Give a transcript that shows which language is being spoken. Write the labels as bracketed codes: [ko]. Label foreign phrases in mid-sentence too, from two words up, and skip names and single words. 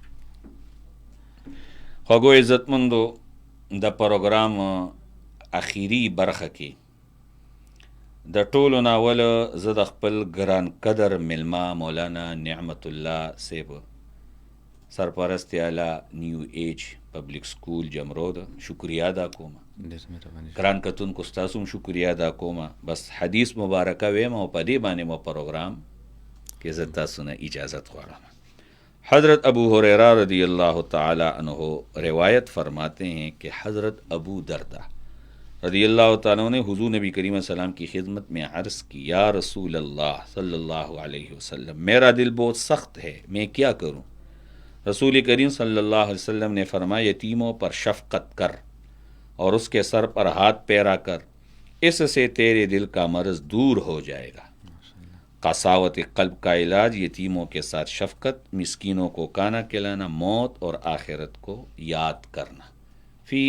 [ps] خوږو عزتمندو د پروګرام اخیری برخه کې د ټولو ناول زه د خپل ګران قدر ملما مولانا نعمت الله صاحب سرپرست اعلی نیو ایج پبلک سکول جمرود شکریه ادا کوم. ګران کتونکو ستاسو هم شکریه ادا کوم. بس حدیث مبارکه ویم او په دې باندې مو پروګرام کې زه تاسو نه اجازت غواړم. [ur] حضرت ابو ہریرہ رضی اللہ تعالی عنہ روایت فرماتے ہیں کہ حضرت ابو دردہ رضی اللہ تعالیٰ نے حضور نبی کریم صلی اللہ علیہ وسلم کی خدمت میں عرض کی یا رسول اللہ صلی اللہ علیہ وسلم میرا دل بہت سخت ہے میں کیا کروں؟ رسول کریم صلی اللہ علیہ وسلم نے فرمایا، یتیموں پر شفقت کر اور اس کے سر پر ہاتھ پیرا کر، اس سے تیرے دل کا مرض دور ہو جائے گا. قساوت قلب کا علاج یتیموں کے ساتھ شفقت، مسکینوں کو کھانا کھلانا، موت اور آخرت کو یاد کرنا.